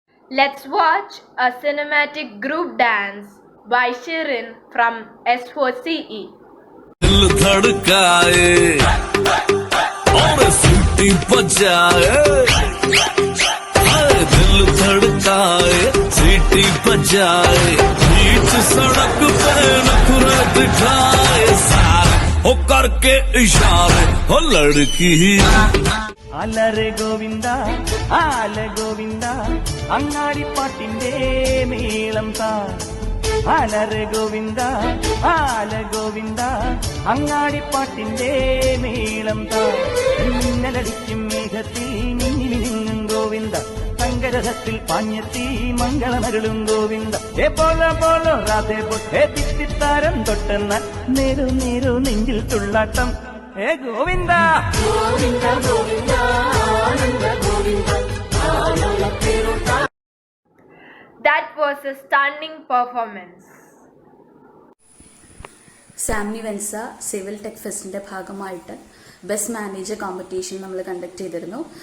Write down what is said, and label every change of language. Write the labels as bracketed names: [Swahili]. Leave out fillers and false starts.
[English] Let's watch a cinematic group dance by Shirin from S4CE. [Hindi] दिल धड़काए और सीटी बजाए, दिल धड़काए सीटी बजाए, बीच सड़क पे नखरा दिखाए सारे हो करके इशारे हो लड़की. [Malayalam] അലരെ ഗോവിന്ദ ആല ഗോവിന്ദ അങ്ങാടിപ്പാട്ടിന്റെ മേളം താ. അലരെ ഗോവിന്ദ ആല ഗോവിന്ദ അങ്ങാടിപ്പാട്ടിന്റെ മേളം താ. മിന്നലടിക്കും മേഘത്തിൽ മിന്നി മിന്നും ഗോവിന്ദ, തങ്കരഥത്തിൽ പാഞ്ഞെത്തി മംഗളമരുളും ഗോവിന്ദ. ഏ പോലോ പോലോ രാധേ പൊട്ടേ തിത്തിത്താരം തൊട്ടെന്ന നേരു നേരു നെഞ്ചിൽ തുള്ളാട്ടം. ഏ ഗോവിന്ദ ഗോവിന്ദ ഗോവിന്ദ ആനന്ദ Govinda. [English] That was a stunning performance. [Malayalam] സാംനി വെൻസ civil tech ഫെസ്റ്റിൻ്റെ ഭാഗമായിട്ട് ബെസ്റ്റ് മാനേജർ കോമ്പറ്റീഷൻ നമ്മൾ കണ്ടക്ട് ചെയ്തിരുന്നു.